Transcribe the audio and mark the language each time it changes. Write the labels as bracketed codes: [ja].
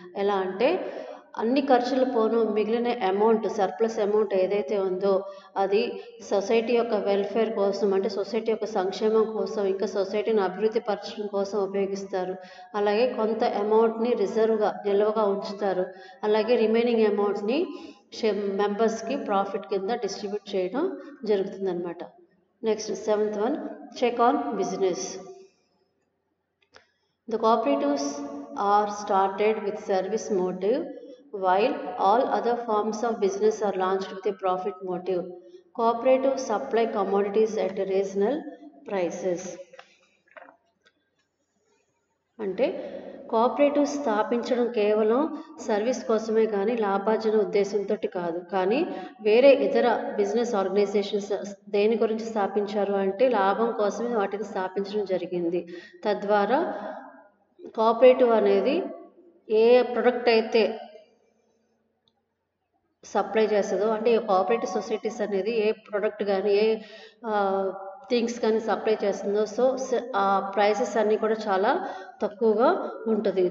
[te] ఎలా అంటే అన్ని ఖర్చులు పోను మిగిలిన అమౌంట్, సర్ప్లస్ అమౌంట్ ఏదైతే ఉందో అది సొసైటీ యొక్క వెల్ఫేర్ కోసం, అంటే సొసైటీ యొక్క సంక్షేమం కోసం, ఇంకా సొసైటీని అభివృద్ధి పరచడం కోసం ఉపయోగిస్తారు. అలాగే కొంత అమౌంట్ని రిజర్వ్గా నిల్వగా ఉంచుతారు. అలాగే రిమైనింగ్ అమౌంట్ని మెంబర్స్కి ప్రాఫిట్ కింద డిస్ట్రిబ్యూట్ చేయడం జరుగుతుందన్నమాట. [en] Next seventh one, check on business. The cooperatives are started with service motive, while all other forms of business are launched with a profit motive. Cooperatives supply commodities at reasonable prices. అంటే [te] cooperative స్థాపించడం కేవలం service కోసమే కానీ లాభార్జన ఉద్దేశంతో కాదు. కానీ వేరే ఇతర బిజినెస్ ఆర్గనైజేషన్స్ దేని గురించి స్థాపించారు అంటే లాభం కోసమే వాటిని స్థాపించడం జరిగింది. తద్వారా కోఆపరేటివ్ అనేది ఏ ప్రొడక్ట్ అయితే సప్లై చేస్తుందో, అంటే ఈ కోఆపరేటివ్ సొసైటీస్ అనేది ఏ ప్రొడక్ట్ కానీ ఏ థింగ్స్ కానీ సప్లై చేస్తుందో, సో ఆ ప్రైసెస్ అన్నీ కూడా చాలా తక్కువగా ఉంటుంది.